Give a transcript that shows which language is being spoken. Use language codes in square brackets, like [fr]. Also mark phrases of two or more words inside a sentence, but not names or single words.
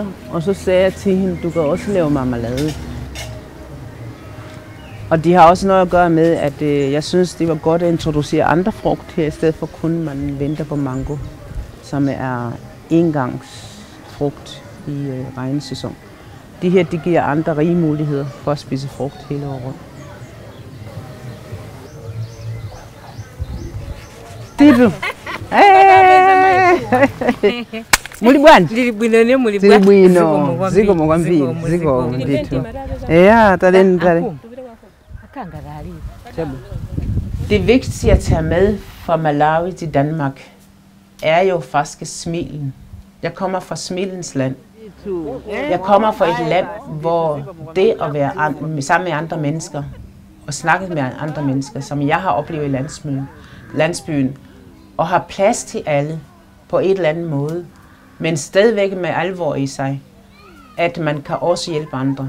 [da] Og så sagde jeg til hende, du kan også lave marmelade. Og de har også noget at gøre med, at jeg synes, det var godt at introducere andre frugt her, i stedet for kun man venter på mango, som er engangsfrugt i regnsæson. De her, de giver andre rige muligheder for at spise frugt hele året rundt. Det er du. [pt] Muito bom. Muito bueno. Zico mwambili. Zico nditu. [da] Ja, der er den der. Det vigtigste at tage med fra Malawi til Danmark er jo faktisk smilen. Jeg kommer fra smilens land. Jeg kommer fra et land, hvor det at være sammen med andre mennesker og snakke med andre mennesker, som jeg har oplevet i landsbyen, og har plads til alle på et eller andet måde, men stadigvæk med alvor i sig, at man kan også hjælpe andre.